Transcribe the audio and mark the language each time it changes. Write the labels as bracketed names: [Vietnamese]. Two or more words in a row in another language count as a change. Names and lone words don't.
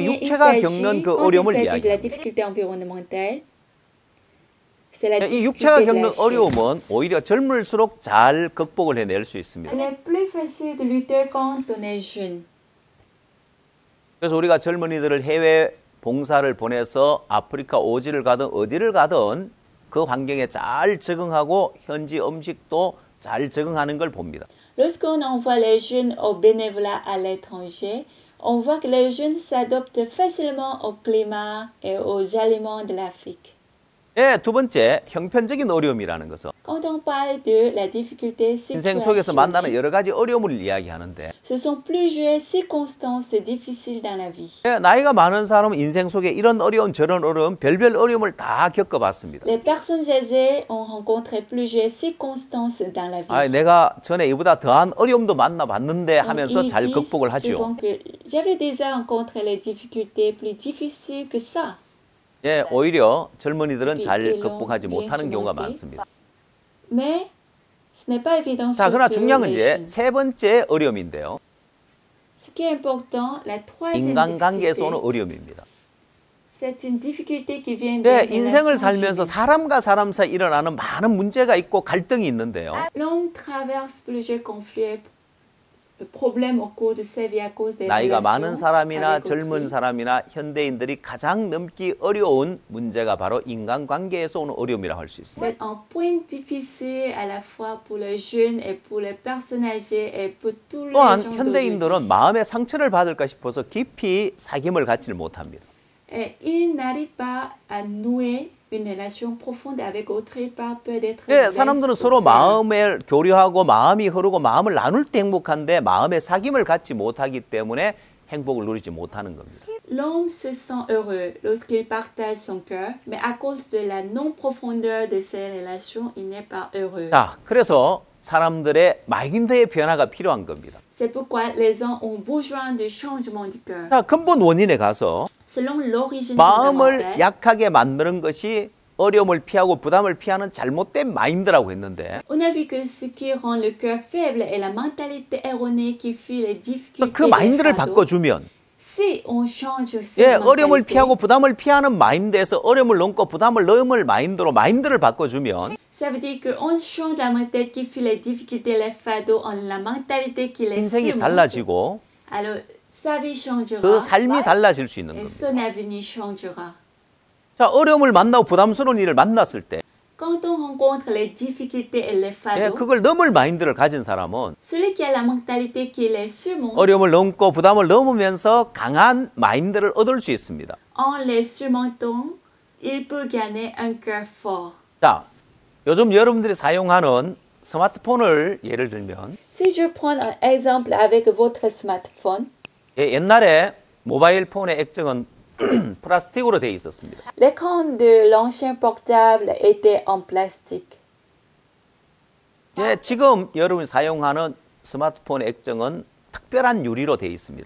[French] Premier, il [Korean] 육체가 [French] s'agit, [Korean] 겪는 그 [French] quand il [Korean] 어려움을 [French] s'agit de la [Korean] 이야기합니다. [French] difficulté environnementale, c'est la [Korean] 이 육체가 [French] difficulté de la [Korean] 겪는 [French] chair. [Korean] 어려움은 오히려 젊을수록 잘 극복을 해낼 수 있습니다. [French] Il est plus facile de lutter quand on est jeune. [Korean] 그래서 우리가 젊은이들을 해외 봉사를 보내서 아프리카 오지를 가든 어디를 가든 그 환경에 잘 적응하고 현지 음식도 잘 적응하는 걸 봅니다. [French] Lorsqu'on envoie les jeunes au bénévolat à l'étranger, on voit que les jeunes s'adoptent facilement au climat et aux aliments de l'Afrique. [Korean] 예, 두 번째 형편적인 어려움이라는 것은 [French] Quand on parle de la difficulté [Korean] 인생 속에서 만나는 [French] situationnelle, [Korean] 여러 가지 어려움을 이야기하는데 [French] ce sont plusieurs circonstances difficiles dans la vie. [Korean] 예, 나이가 많은 사람은 인생 속에 이런 어려움 저런 어려움 별별 어려움을 다 겪어봤습니다. [French] Les personnes âgées ont rencontré plusieurs circonstances dans la vie. [Korean] 아, 내가 전에 이보다 더한 어려움도 만나봤는데 하면서 [French] Ils [Korean] 잘 [French] disent [Korean] 극복을 하지요. [French] souvent que j'avais déjà rencontré les difficultés plus difficiles que ça. [Korean] 예, 오히려 젊은이들은 잘 [French] ils l'ont [Korean] 극복하지 [French] bien [Korean] 못하는 경우가 [French] surmonté. [Korean] 많습니다. [French] Mais ce n'est pas évident [Korean] 자, 그러나 [French] surtout [Korean] 중요한 건 [French] les [Korean] 이제 [French] jeunes. [Korean] 세 번째 어려움인데요. [French] Ce qui est important, la troisième [Korean] 인간관계에서 오는 [French] difficulté, [Korean] 어려움입니다. [French] C'est une difficulté qui vient [Korean] 네, [French] des [Korean] 인생을 [French] relations [Korean] 살면서 [French] humaines. [Korean] 사람과 사람 사이 일어나는 많은 문제가 있고 갈등이 있는데요. [French] L'homme traverse plusieurs conflits, problèmes au cours de sa vie à cause des [Korean] 나이가 많은 [French] relations [Korean] 사람이나 [French] avec [Korean] 젊은 [French] autrui. [Korean] 사람이나 현대인들이 가장 넘기 어려운 문제가 바로 인간관계에서 오는 어려움이라고 할 수 있습니다. [French] C'est un point difficile à la fois pour les jeunes et pour les personnes âgées et pour tous les [Korean] 또한 [French] gens [Korean] 현대인들은 [French] d'aujourd'hui. [Korean] 마음의 상처를 받을까 싶어서 깊이 사귐을 갖지를 못합니다. [French] Et ils n'arrivent pas à nouer une relation profonde avec autrui par peur d'être [Korean] 예, [French] blessés [Korean] 사람들은 [French] ou [Korean] 서로 [French] peur. [Korean] 마음을 교류하고 마음이 흐르고 마음을 나눌 때 행복한데 마음의 사귐을 갖지 못하기 때문에 행복을 누리지 못하는 겁니다. [French] L'homme se sent heureux lorsqu'il partage son cœur, mais à cause de la non-profondeur de ces relations, il n'est pas heureux. [Korean] 자, 그래서 사람들의 마인드의 변화가 필요한 겁니다. [French] C'est pourquoi les gens ont besoin de changement du cœur. [Korean] 자, 근본 원인에 가서 [French] Selon l'origine [Korean] 마음을 [French] fondamentale, [Korean] 약하게 만드는 것이 어려움을 피하고 부담을 피하는 잘못된 마인드라고 했는데 [French] on a vu que ce qui rend le cœur faible est la mentalité erronée qui fuit les difficultés [Korean] 그 [French] et les [Korean] 마인드를 [French] fardeaux. [Korean] 바꿔주면 [French] Si on change cette [Korean] 예, 어려움을 [French] mentalité, [Korean] 피하고 부담을 피하는 마인드에서 어려움을 넘고 부담을 넘을 마인드로 마인드를 바꿔주면 [French] ça veut dire qu'on change la mentalité qui fuit les difficultés et les fardeaux en la mentalité qui les [Korean] 인생이 [French] surmonte. [Korean] 달라지고 [French] Alors, sa vie changera [Korean] 그 삶이 달라질 수 있는 [French] et [Korean] 겁니다. [French] son avenir changera. [Korean] 자, 어려움을 만나고 부담스러운 일을 만났을 때 [French] Quand on rencontre les difficultés et les [Korean] 예, [French] fardeaux, [Korean] 그걸 넘을 마인드를 가진 사람은 [French] celui qui a la mentalité qui les surmonte, [Korean] 어려움을 넘고 부담을 넘으면서 강한 마인드를 얻을 수 있습니다. [French] en les surmontant, il peut gagner un cœur fort. [Korean] 자, 요즘 여러분들이 사용하는 스마트폰을 예를 들면 [French] Si je prends un exemple avec votre smartphone, [Korean] 예, 옛날에 모바일 폰의 액정은 플라스틱으로 되어 있었습니다. [French] l'écran de l'ancien portable était en plastique. [Korean] 예, 지금 여러분이 사용하는 스마트폰의 액정은 특별한 유리로 되어 있습니다.